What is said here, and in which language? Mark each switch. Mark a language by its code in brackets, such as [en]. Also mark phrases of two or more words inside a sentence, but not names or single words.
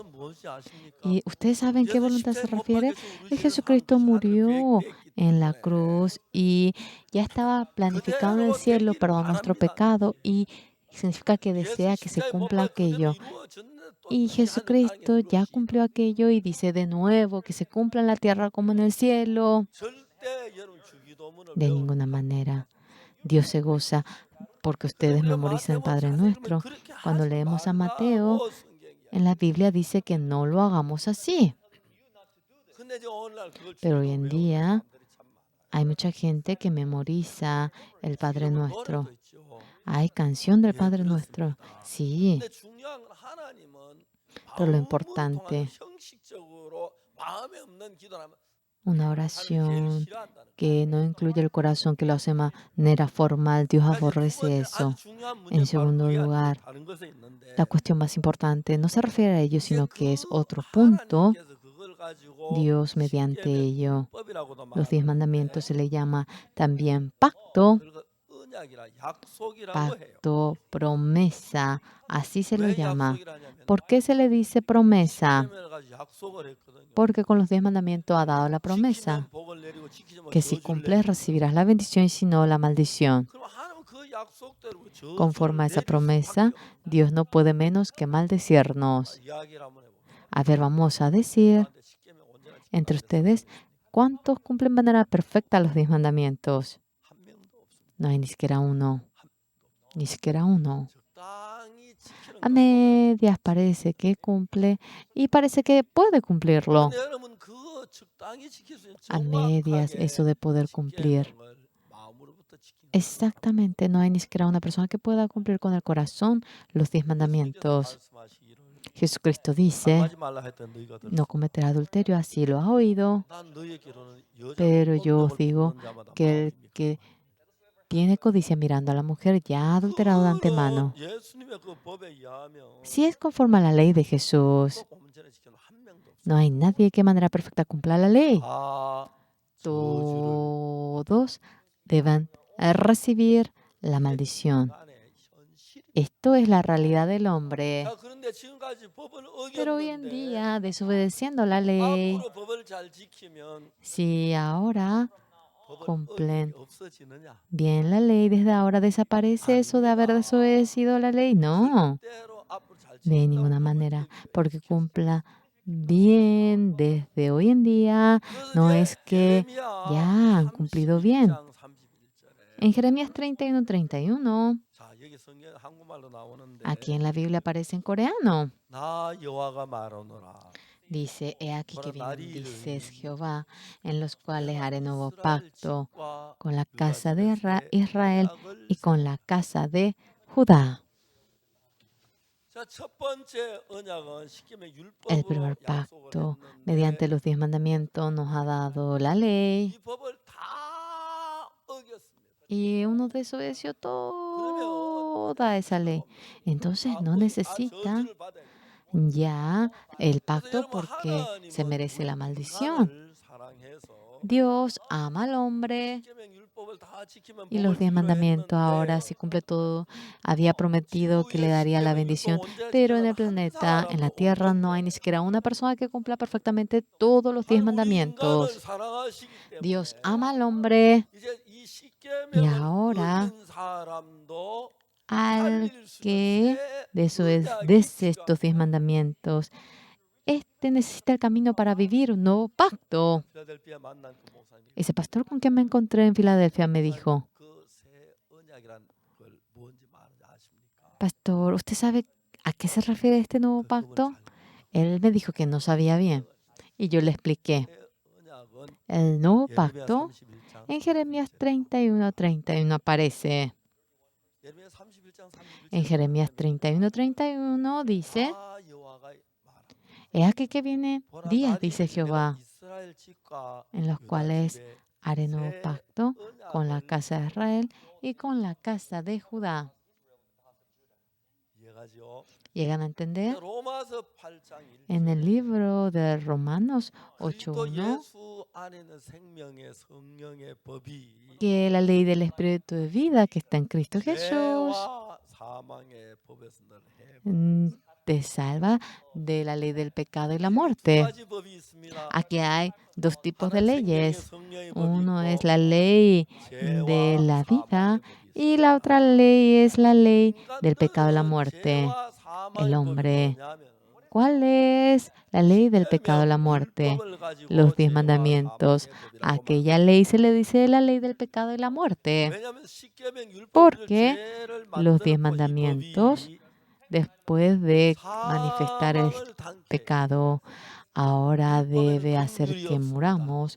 [es] ¿Y ustedes saben qué voluntad se refiere? Jesucristo murió en la cruz y ya estaba planificado en el cielo, perdón, nuestro pecado y significa que desea que se cumpla aquello. Y Jesucristo ya cumplió aquello y dice de nuevo que se cumpla en la tierra como en el cielo. [ko] 절대 여러분 주기도문을 [es] De [ko] 외우는 [es] ninguna [ko] 게 [es] manera. Dios se goza porque ustedes [ko] 우리가 [es] memorizan el [ko] 마태복음 [es] Padre [ko] 자세히 보면 [es] Nuestro. [ko] 그렇게 [es] Cuando [ko] 하지 [es] leemos a Mateo, [ko] 말라고 성경이야. [es] en la Biblia dice que no lo hagamos así. [ko] 근데 이제 오늘날 그걸 [es] Pero [ko] 주기도 [es] hoy en [ko] 외우는 [es] día [ko] 사람들이 참 많아. [es] hay mucha gente que memoriza el Padre [ko] 지금은 [es] Nuestro. [ko] 노래도 있죠. [es] Hay canción del [ko] 예, [es] Padre Nuestro. [ko] 그렇습니다. [es] Sí, [ko] 근데 중요한 건 하나님은 [es] pero lo [ko] 방문을 통해서 [es] importante, [ko] 형식적으로 마음에 없는 기도라면 [es] una [ko] 하나님이 제일 [es] oración [ko] 싫어한다는 거예요. [es] que no incluye el corazón, que lo hace de manera formal, Dios [ko] 그래서 두 [es] aborrece [ko] 번째 아주 [es] eso. [ko] 중요한 [es] En [ko] 문제는 바로 [es] segundo [ko] 그게 아니고 [es] lugar, [ko] 다른 것에 있는데 [es] la cuestión más importante no se refiere a ello, [ko] 이제 [es] sino [ko] 그 [es] que es otro punto. [ko] 하나님께서 그걸 가지고 [es] Dios, mediante ello, [ko] 율법이라고도 [es] los 10 [ko] 말하는데 [es] mandamientos se le llama también pacto, [ko] 그걸 언약이라 약속이라고 해요. [es] pacto, promesa, así se lo [ko] 왜 [es] llama. [ko] 약속이라냐면 [es] ¿Por qué se le dice promesa? [ko] 십계명을 가지고 약속을 했거든요. [es] Porque con los 10 mandamientos ha dado la promesa, [ko] 지키면 복을 내리고 지키지 않으면 [es] que si [ko] 저주를 [es] cumples [ko] 내리고. [es] recibirás la bendición y si no la maldición. [ko] 그럼 하나님은 그 약속대로 저주를 [es] Conforme a esa [ko] 내릴 [es] promesa, [ko] 수밖에 없어요. [es] Dios no puede menos que maldecirnos. [ko] 이야기를 한번 해봅시다. [es] A ver, vamos a decir [ko] 나한테 십계명 언제나 [es] entre [ko] 지키라고 [es] ustedes, ¿cuántos cumplen de manera perfecta los 10 mandamientos? [ko] 한 명도 없습니다. [es] No hay ni siquiera uno. Ni siquiera uno. [ko] 적당히 지키는 [es] A [ko] 거. [es] medias parece que cumple y parece que puede cumplirlo. [ko] 근데 여러분 그 적당히 지킬 수 있는 [es] A medias, [ko] 정확하게 [es] eso de poder cumplir. [ko] 십계명을 마음으로부터 지키는 [es] Exactamente, no hay ni siquiera una persona que pueda cumplir con el corazón los 10 mandamientos. [ko] 말씀하시기를 [es] Jesucristo dice, [ko] 하지 말라 했던 너희가 들었어. [es] no cometerás adulterio, así lo has oído. [ko] 난 너희에게로는 여자 [es] Pero yo os [ko] 운명을 [es] digo [ko] 품는 자마다 [es] que el [ko] 마음이 [es] que tiene codicia mirando a la mujer ya ha adulterado de antemano. [ko] 예수님의 그 법에 의하면 [es] Si es conforme a la ley de Jesús, [ko] 꼭 온전히 지키는 한 명도 없어. [es] no hay nadie que de manera perfecta cumpla la ley. [ko] 다 저주를 [es] Todos deben recibir la maldición. [ko] 안에 현실. [es] Esto es la realidad del hombre. [ko] 자, 그런데 지금까지 법을 [es] Pero hoy en [ko] 어겼는데 [es] día, desobedeciendo la ley, [ko] 앞으로 법을 잘 지키면 [es] si ahora [ko] 법을 [es] cumplen [ko] 어긴 게 없어지느냐? [es] bien la ley, desde ahora desaparece eso de haber desobedecido la ley. No, [ko] 때로 앞으로 잘 [es] de [ko] 지킨다고 [es] ninguna [ko] 법을 [es] manera, [ko] 어기게 [es] porque [ko] 지켰어요. [es] cumpla bien desde hoy en día. [ko] 그래서 [es] No [ko] 이제 [es] es que [ko] 예레미야 [es] ya han cumplido bien. [ko] 31장 31절에 [es] En Jeremías 31:31, [ko] 자, 여기 성경 한국말로 나오는데 [es] aquí en la Biblia aparece en coreano. [ko] 나 여호와가 말하노라. [es] Dice, he aquí que Ahora, vienen, Darío, dices Jehová, en los cuales haré nuevo [ko] 이스라엘 [es] pacto [ko] 집과 [es] con la [ko] 유다 [es] casa de [ko] 집에서의 [es] Israel [ko] 언약을 [es] y con la casa de Judá. [ko] 자, 첫 번째 언약은 십계명 [es] El [ko] 율법으로 [es] primer [ko] 약속을 [es] pacto, [ko] 했는데 [es] mediante los 10 mandamientos, nos ha dado la ley [ko] 이 법을 다 어겼습니다. [es] y uno desobedeció toda esa ley. Entonces no necesita [ko] 저주를 받아야 돼요. [es] ya el [ko] 그래서 [es] pacto [ko] 여러분, [es] porque se [ko] 하나님은 [es] merece la [ko] 우리 [es] maldición. [ko] 인간을 사랑해서 [es] Dios ama al hombre [ko] 십계명 율법을 다 지키면 [es] y los [ko] 복을 [es] 10 [ko] 주기로 [es] mandamientos ahora, [ko] 했는데 [es] si cumple todo, había prometido que le daría la bendición. Pero en el planeta, en la tierra, no hay ni siquiera una persona que cumpla perfectamente todos los 10 [ko] 하나님 우리 인간을 [es] mandamientos. [ko] 사랑하시기 [es] Dios [ko] 때문에 [es] ama al hombre [ko] 이제 이 십계명을 [es] ahora, [ko] 어긴 사람도 [es] al [ko] 살릴 수 [es] que [ko] 있는 새 [es] desobedece estos 10 mandamientos. Este necesita el camino para vivir un nuevo pacto. [ko] 필라델피아 만난 그 목사님이 [es] Ese pastor con quien me encontré en Filadelfia me dijo, [ko] 그새 언약이란 걸 뭔지 말인지 아십니까? [es] Pastor, ¿usted sabe a qué se refiere este nuevo [ko] 그분은 [es] pacto? [ko] 잘 [es] Él me dijo que no sabía bien. Y yo le expliqué. [ko] 새 언약은 [es] El nuevo [ko] 예레미야 [es] pacto [ko] 31장 [es] en Jeremías 31:31 aparece. [ko] 예레미야 31장 31절 [es] En Jeremías 31:31 dice, [ko] 아 여호와가 말하노라. [es] he aquí que viene [ko] 보라, [es] días, [ko] 나중에 [es] dice [ko] 내가 [es] Jehová, [ko] 이스라엘 집과 [es] en los [ko] 유다 [es] cuales [ko] 집에 [es] haré nuevo [ko] 새 [es] pacto con la [ko] 언약을 [es] casa de Israel y con la casa de Judá. [ko] 이해가죠? [es] ¿Llegan a entender? [ko] 로마서 8장 1절 [es] En el libro de Romanos [ko] 그리스도 [es] 8:1, [ko] 예수 안에는 생명의 성령의 법이 [es] que la ley del Espíritu de vida que está en Cristo Jesús [ko] 죄와 사망의 법에서 널 해버. [es] te salva de la ley del pecado y la [ko] 두 [es] muerte. [ko] 가지 법이 있습니다. [es] Aquí hay dos tipos de [ko] 하나는 생명의 [es] leyes. [ko] 성령의 법이 [es] Uno es [ko] 있고 [es] la ley de [ko] 죄와 [es] la vida [ko] 사망의 법이 [es] y [ko] 있습니다. [es] la otra ley es la ley del pecado y la [ko] 인간들은 [es] muerte. [ko] 죄와 사망의 [es] El [ko] 법이 [es] hombre [ko] 뭐냐면 [es] ¿Cuál es la ley del pecado de la muerte? Los 10 mandamientos. A aquella ley se le dice la ley del pecado y la muerte. Porque los 10 mandamientos, después de manifestar el pecado, ahora debe hacer que muramos.